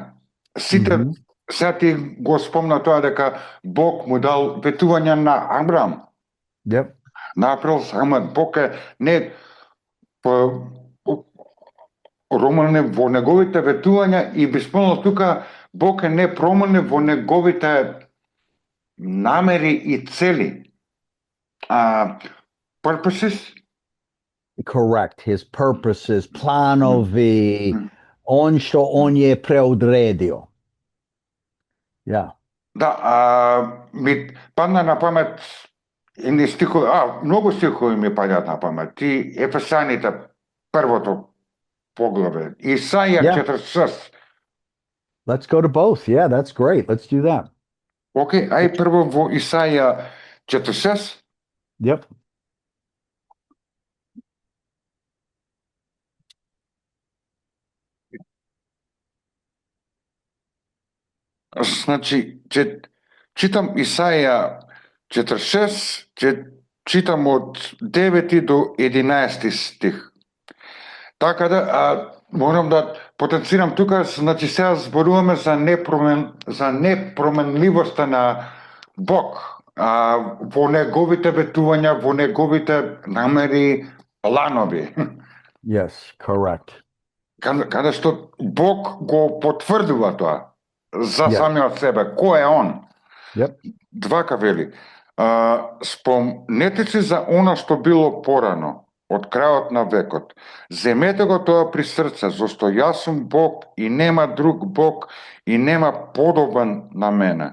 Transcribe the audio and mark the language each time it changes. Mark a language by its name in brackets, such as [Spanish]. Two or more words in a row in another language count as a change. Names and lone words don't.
[Macedonian] Сите сега ти го спомна тоа дека Бог му дал ветувања на Авраам. [English] Yep. [Macedonian] Направил само Бог е не променлив во неговите ветувања и би спомнал тука Бог е непроменлив во неговите намери и цели. [English] Purposes? Correct. His purposes, [Serbian] planovi, on što on je preodredio. [English] Yeah. [Macedonian] Да, ми падна на памет едни стихови, многу стихови ми падаат на памет. Ти Ефесаните првото поглаве, Исаија [English] Yeah. 46. Let's go to both. Yeah, that's great. Let's do that. [Macedonian] Океј, ај прво во Исаија 46. [English] Yep. [Macedonian] Значи, читам Исаја 46, читам од 9 до 11 стих. Така да, морам да потенцирам тука, значи сега зборуваме за непроменливоста на Бог, во неговите ветувања, во неговите намери, планови. [English] Yes, correct. [Macedonian] Каде што Бог го потврдува тоа за [English] Yes. [Macedonian] самиот себе. Кој е он? [English] Yep. [Macedonian] Двака вели. Спомнете се за она што било порано, од крајот на векот. Земете го тоа при срце, зашто јас сум Бог и нема друг Бог и нема подобен на мене.